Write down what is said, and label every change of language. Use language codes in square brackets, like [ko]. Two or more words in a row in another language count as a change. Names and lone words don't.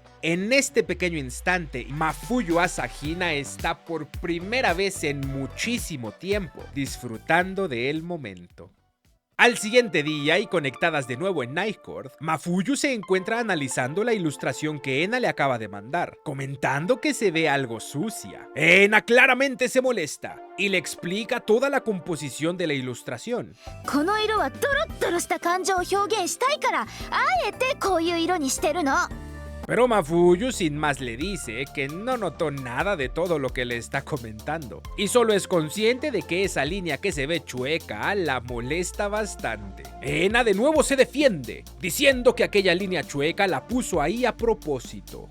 [es] En este pequeño instante, Mafuyu Asahina está por primera vez en muchísimo tiempo disfrutando del momento. Al siguiente día, y conectadas de nuevo en Night Court, Mafuyu se encuentra analizando la ilustración que Ena le acaba de mandar, comentando que se ve algo sucia. Ena claramente se molesta y le explica toda la composición de la ilustración. [ja] この色はドロッドロした感情を表現したいから、あえてこういう色にしてるの。 [es] Pero Mafuyu sin más le dice que no notó nada de todo lo que le está comentando y solo es consciente de que esa línea que se ve chueca la molesta bastante. Ena de nuevo se defiende, diciendo que aquella línea chueca la puso ahí a propósito.